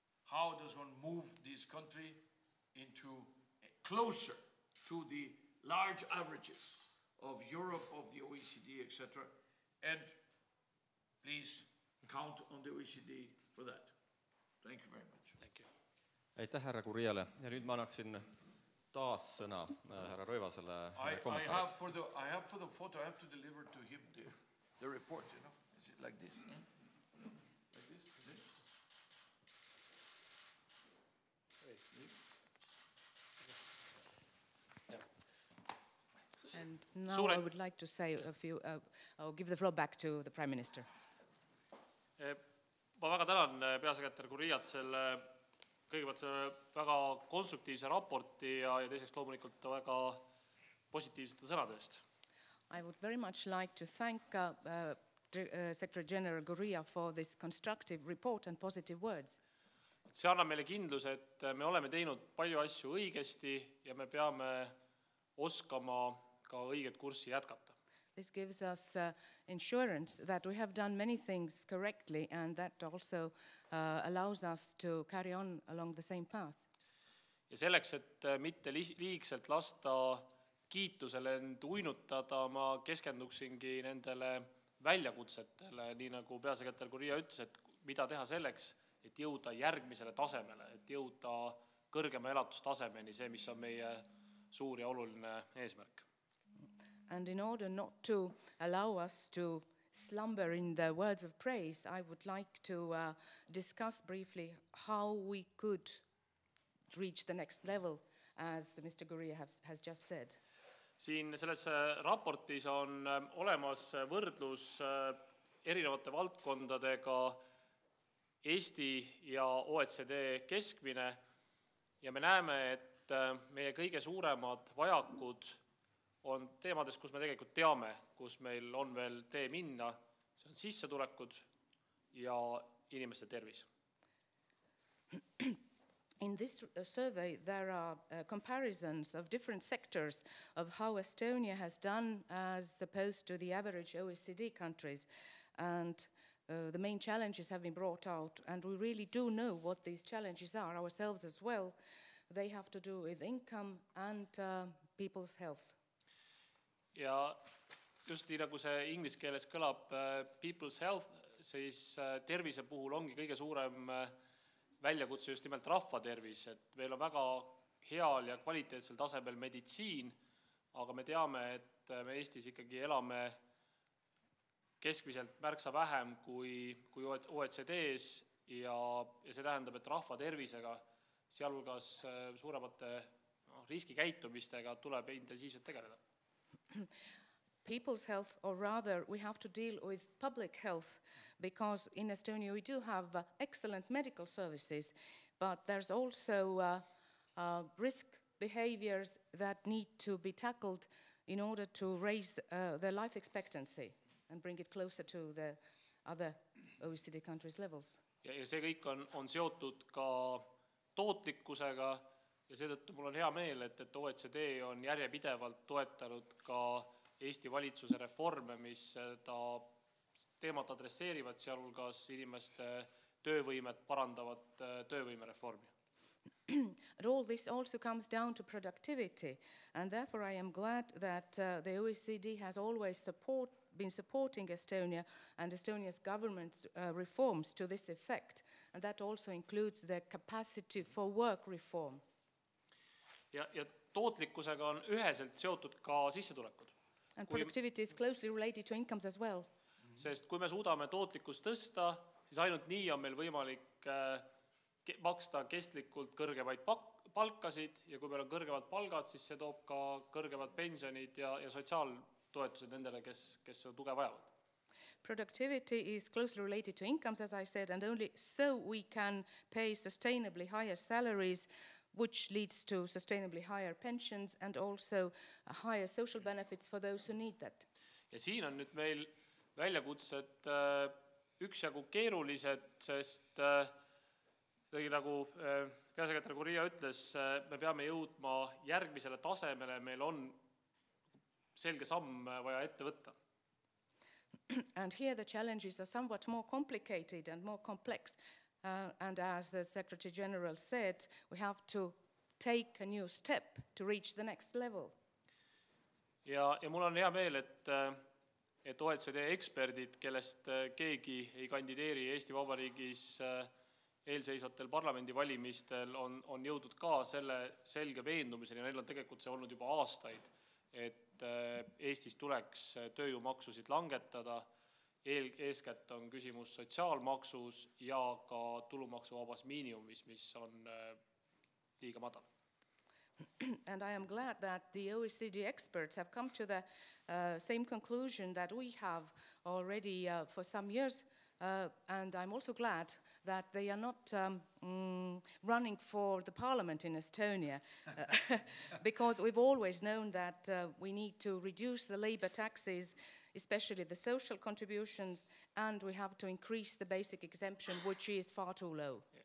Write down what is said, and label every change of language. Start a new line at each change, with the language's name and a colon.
English: how does one move this country into closer to the large averages of Europe, of the OECD, etc. And please count on the OECD for that. Thank you very much. Thank you.
Estonian: Aitäh härra Gurriale ja nüüd ma annaksin taas sõna härra Rõivasele
English: I
Estonian: kommentaariks.
English: have for the photo, I have to deliver to him the report, you know. Is it like this? Like this? And now I would like to say a few, I'll give the floor back to the Prime Minister.
Estonian: Ma väga tänan peasekretär Gurriat kõigepealt selle väga konstruktiivse raporti ja teiseks loomulikult väga positiivsete sõnade eest.
English: I would very much like to thank Secretary General Gurria for this constructive report and positive words.
Estonian: See annab meile kindluse, et me oleme teinud palju asju õigesti ja me peame oskama ka õiget kurssi jätkata.
English: This gives us insurance that we have done many things correctly and that also allows us to carry on along the same path.
Estonian: Ja selleks, et mitte liigselt lasta kiitusele end uinutada, ma keskenduksingi nendele väljakutsetele, nii nagu peasekretär Gurria ütles, et mida teha selleks, et jõuda järgmisele tasemele, et jõuda kõrgema elatustasemeni, see, mis on meie suur ja oluline eesmärk.
English: And in order not to allow us to slumber in the words of praise, I would like to discuss briefly how we could reach the next level, as Mr. Gurria has just said.
Estonian: Siin selles raportis on olemas võrdlus erinevate valdkondadega Eesti ja OECD keskmine ja me näeme, et meie kõige suuremad vajakud on teemades, kus me tegelikult teame, kus meil on veel tee minna, see on sissetulekud ja inimeste tervis.
English: In this survey, there are comparisons of different sectors of how Estonia has done as opposed to the average OECD countries. And the main challenges have been brought out, and we really do know what these challenges are ourselves as well. They have to do with income and people's health.
Estonian: Ja just nii nagu see inglise keeles kõlab
English: people's health,
Estonian: siis tervise puhul ongi kõige suurem väljakutse just nimelt rahva tervis, et meil on väga heal ja kvaliteetsel tasemel meditsiin, aga me teame, et me Eestis ikkagi elame keskmiselt märksa vähem kui OECD-s ja see tähendab, et rahva tervisega, sealhulgas suuremate riskikäitumistega tuleb intensiivselt tegeleda.
English: People's health, or rather we have to deal with public health, because in Estonia we do have excellent medical services, but there's also risk behaviors that need to be tackled in order to raise their life expectancy and bring it closer to the other OECD countries' levels.
Estonian: Ja see kõik on seotud ka tootlikkusega ja seetõttu mul on hea meel, et OECD on järjepidevalt toetanud ka Eesti valitsuse reforme, mis seda teemat adresseerivad, sealhulgas inimeste töövõimet parandavat töövõimereformi.
English: And all this also comes down to productivity, and therefore I am glad that the OECD has always been supporting Estonia and Estonia's government reforms to this effect, and that also includes the capacity for work reform.
Estonian: Ja tootlikkusega on üheselt seotud ka sissetulekud.
English: And productivity is closely related to incomes as well.
Estonian: Sest kui me suudame tootlikkust tõsta, siis ainult nii on meil võimalik maksta kestlikult kõrgevaid palkasid ja kui meil on kõrgevad palgad, siis see toob ka kõrgevad pensionid ja sotsiaaltoetused nendele, kes seda tuge vajavad.
English: Productivity is closely related to incomes, as I said, and only so we can pay sustainably higher salaries, which leads to sustainably higher pensions and also higher social benefits for those who need that.
Estonian: Ja siin on nüüd meil väljakutsed üksjagu keerulised, sest nagu peasekretär Gurria ütles, me peame jõudma järgmisele tasemele, meil on selge samm vaja ette võtta.
English: And here the challenges are somewhat more complicated and more complex. and as the Secretary General said, we have to take a new step to reach the next level.
Estonian: Ja mul on hea meel, et OECD eksperdid, kellest keegi ei kandideeri Eesti Vabariigis eelseisvatel parlamendivalimistel, on jõudnud ka selle selge veendumiseni, ja neil on tegelikult see olnud juba aastaid, et Eestis tuleks tööjõumaksusid langetada, eeskätt on küsimus sotsiaalmaksus ja ka tulumaksuvabas miinimumis, mis on liiga madal.
English: And I am glad that the OECD experts have come to the same conclusion that we have already for some years, and I'm also glad that they are not running for the parliament in Estonia, because we've always known that we need to reduce the labor taxes, especially the social contributions, and we have to increase the basic exemption, which is far too low.